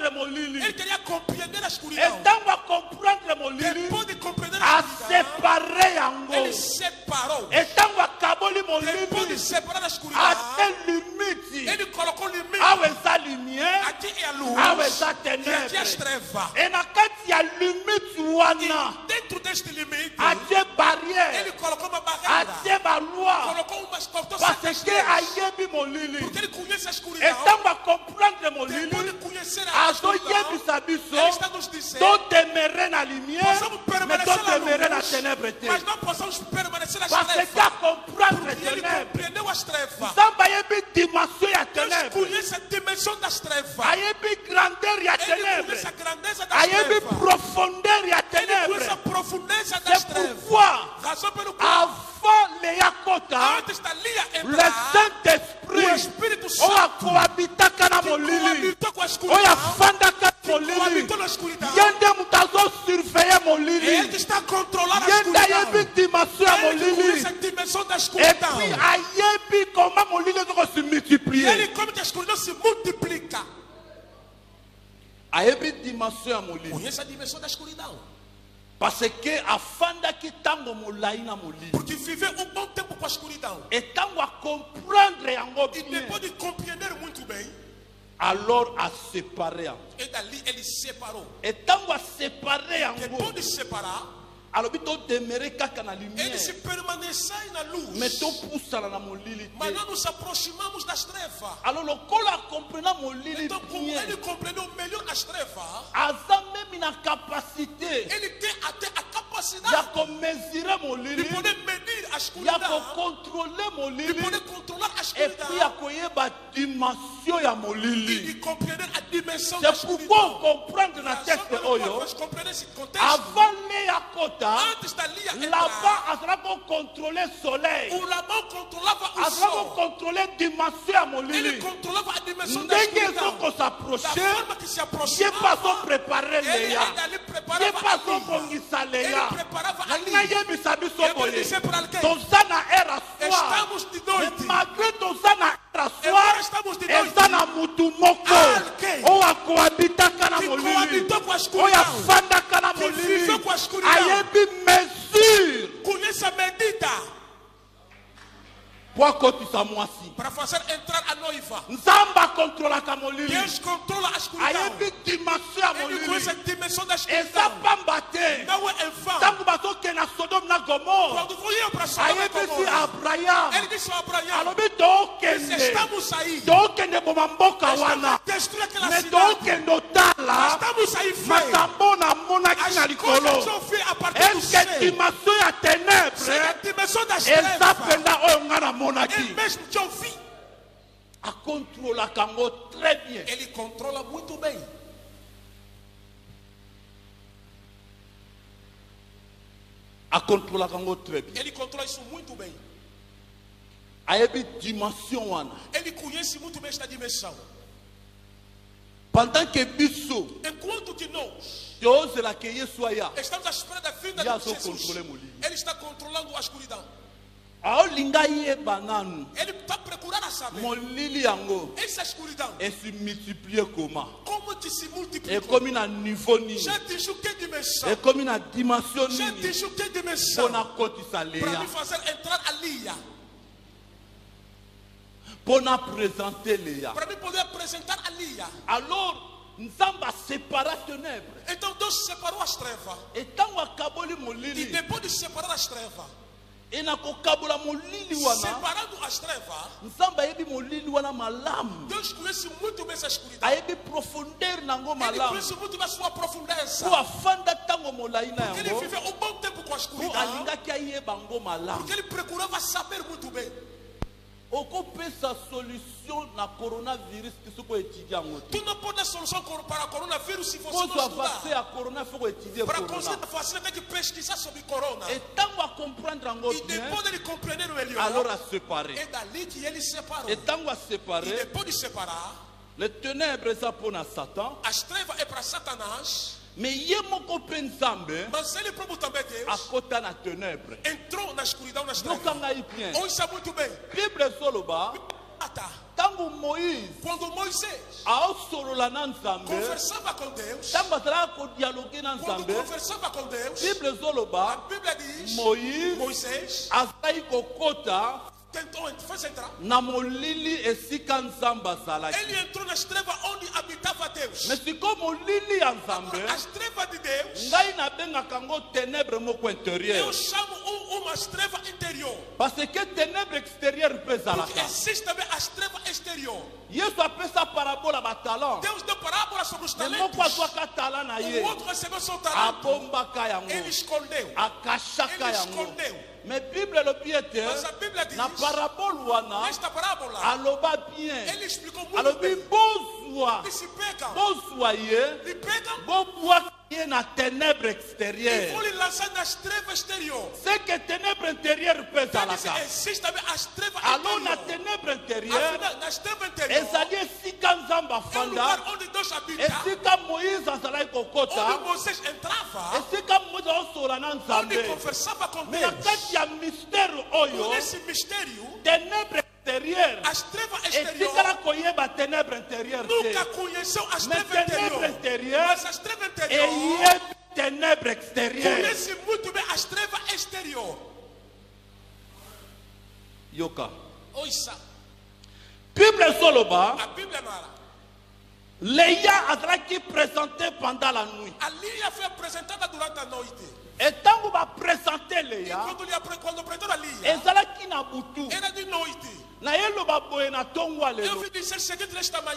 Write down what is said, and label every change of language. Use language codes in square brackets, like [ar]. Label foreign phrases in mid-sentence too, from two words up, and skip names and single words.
[pt] Ele [ln] molili, [pt] queria compreender a escuridão. [ln] etango acomprendre molili, [pt] Depois de compreender a escuridão, [ln] asepare yango, [pt] ele separou. [ln] etango akaboli [pt] Depois de [ln] molili, [pt] separar a escuridão, [ln] ate limite, [pt] ele colocou limite. [ln] awa eza lumière, [pt] Aqui é a luz [ln] awa eza [pt] e aqui as [ln] ténèbre. [pt] trevas. [ln] E na kati ya limite wana, [pt] E dentro deste limite, [ln] atie barrière, [pt] ele colocou uma barreira. [ln] atie baloi, [pt] Colocou umas cortou [ln] parce [pt] certas [ln] que [pt] leis. [ln] ayebi molili, [pt] Porque ele conhece a escuridão. [ln] etango acomprendre [pt] Depois de [ln] molili, [pt] conhecer a escuridão, [ln] azoyebisa [pt] ele [ln] biso [pt] está nos dizendo, [ln] totemere na lumière, [pt] possamos [ln] mais [pt] permanecer [ln] totemere na [pt] na luz, [ln] ténèbre te. [pt] mas não possamos permanecer nas [fr] Parce que [pt] trevas. [ln] acomprendre [pt] Porque ele [ln] ténèbre, [pt] compreendeu as trevas. [ln] nzambe ayebi dimension ya [pt] Deus [ln] ténèbre, [pt] conhece a dimensão das trevas. [ln] ayebi grandeur ya [pt] Ele [ln] ténèbre, [pt] conhece a grandeza das [ln] ayebi [pt] trevas. [ln] profondeur ya [pt] Ele conhece a [ln] ténèbre. [pt] profundeza das [ln] C'est [pt] trevas. [ln] pourquoi [pt] Razão pelo qual, [ln] avant leya kota, [pt] antes da Lia [ln] le [pt] entrar, o [ln] Saint-Esprit [pt] Espírito [ln] oyo [pt] Santo [ln] akohabitaka na [pt] que [ln] molili, [pt] coabitou com a [ln] oyo [pt] escuridão, [ln] afandaka na [pt] que [ln] molili, [pt] coabitou na escuridão, [ln] ye nde moto azosurveille [pt] é ele que [ln] molili, [pt] está a controlar a [ln] ye nde ayebi [pt] escuridão. [ln] dimension ya [pt] Ele que conhece [ln] molili, [pt] a dimensão da [ln] et [pt] escuridão. [ln] puis ayebi comment molili ezoko se [pt] E [ln] multiplier, [pt] ele, como que a escuridão se multiplica, [ln] ayebi dimension ya molili, [pt] conhece a dimensão da escuridão. [ln] parce que afandaki ntango molai na molili, [pt] Porque viveu um bom tempo com a escuridão. [ln] et ntango acomprendre yango [pt] E [ln] bien, [pt] depois de compreender muito bem, [ln] alors asepare yango, [pt] e dali ele separou. [ln] et ntango asepare yango, [pt] Depois de separar, [ln] alobi todemere kaka na [pt] ele [ln] lumière, [pt] se permaneceu na luz. [ln] mais topusana na molili [pt] Mas [ln] te. [pt] nós nos aproximamos das trevas. [ln] Alors lokola akomprena molili [pt] Então, como [ln] bien, [pt] ele compreendeu melhor as trevas, [ln] aza memi na capacité [pt] ele tem até a [ln] ya [pt] capacidade [ln] komesure [pt] de [ln] molili, [pt] poder medir a [ln] ya [pt] escuridão, [ln] kokontrole [pt] de [ln] molili, [pt] poder controlar a [fr] et puis [ln] ya [pt] escuridão [ln] koyeba dimension ya [pt] e [ln] molili. [pt] de compreender a dimensão da [fr] C'est pourquoi [pt] escuridão. [ln] comprendre na [pt] Razão [ln] texte [pt] pela qual [ln] oyo, [pt] nós compreender esse contexto, [ln] avant leya kota, [pt] antes da Lia [ln] là-bas [pt] entrar, [ln] azalaki kocontrole soleil, [pt] o Labão controlava o [ln] azalaki [pt] sol. [ln] kocontrole dimension ya [pt] Ele [ln] molili, [pt] controlava a dimensão da [ln] ndenge [pt] escuridão. Da [ln] ezokosaproche, [pt] forma que se [ln] ye [pt] aproximava, [fr] pas préparer [pt] ele [ln] leya, [pt] ainda ali [ln] ye [pt] preparava [ln] pas [pt] a Lia. [ln] kongisa [pt] Ele [ln] leya. [pt] preparava a [ln] Ngai [pt] Lia. [ln] yebisa biso [pt] Eu vou [ln] boye, [pt] dizer para alguém, [ln] toza na era soir, [pt] estamos de [ln] mais [pt] noite. [ln] malgré toza na era [pt] Agora [ln] soir, [pt] estamos de noite. [ln] eza na mutu moko [pt] Alguém [ln] oyo akohabitaka na [pt] que [ln] molili, [pt] coabitou com a [ln] oyo [pt] escuridão, [ln] afandaka na [pt] que [ln] molili, [pt] viveu com a escuridão, [ln] ayebi mesure [pt] conhece a medida [ln] po akotisa mwasi. [pt] para fazer entrar a noiva. [ln] Nzambe akontrolaka molili, [pt] Deus controla a escuridão. [ln] ayebi dimension ya [pt] Ele conhece a [ln] molili, [pt] dimensão da [ln] eza [pt] escuridão. [ln] pamba te. [pt] Não é em vão. [ln] Ntango bazokende na Sodome na Gomorre, [pt] Quando voiam para Sodoma e [ln] ayebisi [pt] Gomorra, [ln] Abraham, [pt] ele disse a Abraão, [ln] alobi tookende, [pt] estamos aí, [ln] tookende boma mboka [pt] estamos [ln] wana, [pt] a destruir aquela [ln] me [pt] cidade, [ln] tookende otala [pt] estamos aí ver [ln] makambo namonaki na [pt] as coisas [ln] likolo. [pt] são feitas a partir do [ln] Eske [pt] céu. [ln] dimension ya [pt] C'est a [ln] ténèbre [pt] dimensão das [ln] eza [pt] trevas. [ln] mpenza oyo ngai [pt] Ele [ln] namonaki. [pt] mesmo te ouvi. [ln] Akontrolaka yango [fr] très bien. [pt] Ele controla muito bem. [ln] Akontrolaka yango [fr] très bien. [pt] Ele controla isso muito bem. [ln] ayebi dimension wana. [pt] Ele conhece muito bem esta dimensão. [fr] Pendant que [ln] biso [pt] Enquanto que nós [ln] teozela que Yesu aya, [pt] estamos à espera da vinda [ln] ya [pt] de [ln] zo [pt] Jesus, [ln] contrôler molili. [pt] ele está controlando a escuridão. [ln] aolinga yeba nanu [pt] Ele está procurando a saber [ln] molili yango [pt] essa escuridão [ln] esi [fr] multiplier comment [pt] como que se multiplica. [ln] ekomi na niveau nini, [pt] Já atingiu que dimensão? [ln] ekomi na dimension [pt] Já [ln] nini [pt] atingiu que dimensão? [ln] mpona kotisa [pt] Para [ln] leya, [pt] me fazer entrar ali, [ln] mpona présenter leya. [pt] para me poder apresentar ali. [ln] Alors nzambe asepara ténèbres [pt] Então Deus separou as trevas. [ln] etango akaboli [pt] E [ln] molili [pt] depois de separar as trevas, [ln] enakokabola molili wana, [pt] separando as trevas, [ln] nzambe ayebi molili wana malamu, [pt] Deus conhece muito bem essa escuridão. [ln] ayebi profondeur nango [pt] Ele [ln] malamu, [pt] conhece muito bem a sua profundeza. [ln] po afanda ntango molai na [pt] Ele [ln] yango, [pt] viveu um bom tempo com a [ln] po [pt] escuridão. [ln] alingaki ayeba yango malamu. [pt] Porque ele procurava saber muito bem. [ln] okopesa solution na coronavirus biso koétudie yango te. [pt] Tu não pode dar solução para o coronavírus se você não [ln] kozwa vaccin [pt] estudar. [ln] ya corona fo koétudie [pt] Para [ln] corona, [pt] conseguir a vacina, tem que pesquisar sobre corona. [ln] etango acomprendre yango [pt] E [ln] bien, [pt] depois dele compreender melhor, [ln] alors aséparer, [pt] é dali que ele separou. [ln] etango [pt] E [ln] aséparer, [pt] depois de separar, [fr] le ténèbre [ln] eza mpona Satan, [pt] as trevas é para Satanás, [ln] mais ye moko mpe nzambe [pt] mas ele próprio também, Deus, [ln] akota na ténèbre. [pt] entrou na escuridão, nas [ln] yoka [pt] trevas. [ln] ngai bien, [pt] Ouça muito bem. [ln] bible ezoloba ntango moïse [pt] Quando Moisés [ln] aosolola na nzambe, [pt] conversava com Deus, [ln] ntango azalaka kodialoge na [pt] quando [ln] nzambe, [pt] conversava com Deus, [ln] bible [pt] a [ln] ezoloba [pt] Bíblia diz, [ln] moïse [pt] Moisés [ln] azalaki kokota [pt] tentou, fez entrar. [ln] na molili esika nzambe azalaki. [pt] Ele entrou nas trevas onde habitava Deus. [ln] Mais sikoyo molili ya nzambe, [pt] As trevas de Deus, [ln] ngai nabengaka yango ténèbre moko intérieure, [pt] eu chamo umas trevas interior. [fr] parce que ténèbre extérieure [ln] mpe [pt] Porque [ln] ezalaka. [pt] existe também as trevas exterior. [ln] yesu apesa parabola batalant, [pt] Deus deu parábola sobre os [ln] me [pt] talentos. [ln] moko azwaka tala na [pt] O [ln] ye, [pt] outro recebeu seu talento. [ln] abombaka yango, [pt] Ele escondeu. [ln] akashaka [pt] Ele [ln] yango. [pt] escondeu. [ln] Mais bible elobi ete [pt] Mas a Bíblia diz, [ln] na parabole wana [pt] nesta parábola, [ln] aloba bien, [pt] ele explicou muito [ln] alobi [pt] bem. [ln] bozwa [pt] Que se pegam, [ln] bozwa ye [pt] lhe pegam [ln] bobwaka ye na ténèbre [pt] e [ln] extérieure. [pt] vão lhe lançar nas trevas exterior. [fr] C'est que ténèbre intérieure [ln] mpe [pt] Quer dizer, [ln] ezalaka. [pt] existe também as trevas [ln] Alors na [pt] interior. [fr] ténèbre intérieure [pt] Afinal, nas trevas interior, [ln] ezali esika nzambe [pt] é um lugar [ln] afanda, [pt] onde Deus habita, [ln] esika moïse azalaki [pt] onde [ln] kokota, [pt] Moisés entrava, [ln] esika moïse aosola na [pt] onde [ln] nzambe. [pt] conversava com [ln] Mais na [pt] Deus. [ln] kati ya mystère oyo, [pt] Nesse mistério, [fr] ténèbre extérieure [pt] as trevas exterior [ln] etikala koyeba [fr] ténèbre intérieure [pt] nunca [ln] te, [pt] conheceu as [ln] mais [pt] trevas [ln] ténèbre [pt] interior. [ln] intérieure [pt] Mas as trevas interior [ln] eyebi [fr] ténèbre extérieure. [pt] conhece muito bem as trevas exterior. [ln] Yoka, [pt] Ouça, [ln] bible ezoloba [pt] a Bíblia narra. [fr] leya azalaki présenté pendant la nuit, [pt] A Lia foi apresentada durante a noite. [ln] etango baprésente [pt] E [ln] leya [pt] quando apresentou a Lia, [ln] ezalaki na butu. [pt] era de noite. [ln] Na yeloba boye na tongo ya [pt] Eu [ln] lelo, [pt] vim dizer o seguinte nesta manhã: